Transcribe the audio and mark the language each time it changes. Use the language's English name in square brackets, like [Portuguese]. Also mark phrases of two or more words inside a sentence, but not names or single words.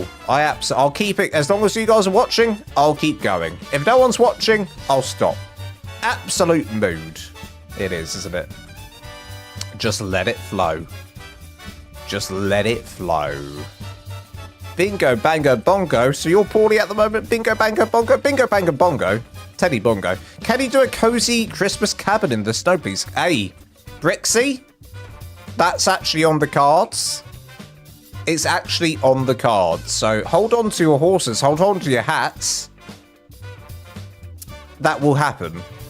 [English] I'll keep it. As long as you guys are watching, I'll keep going. If no one's watching, I'll stop. Absolute mood. It is, isn't it? Just let it flow. Just let it flow. Bingo, bango, bongo. So you're poorly at the moment. Bingo, bango, bongo. Bingo, bango, bongo. Teddy Bongo. Can you do a cozy Christmas cabin in the snow, please? Hey, Brixie? That's actually on the cards. It's actually on the cards. So hold on to your horses. Hold on to your hats. That will happen.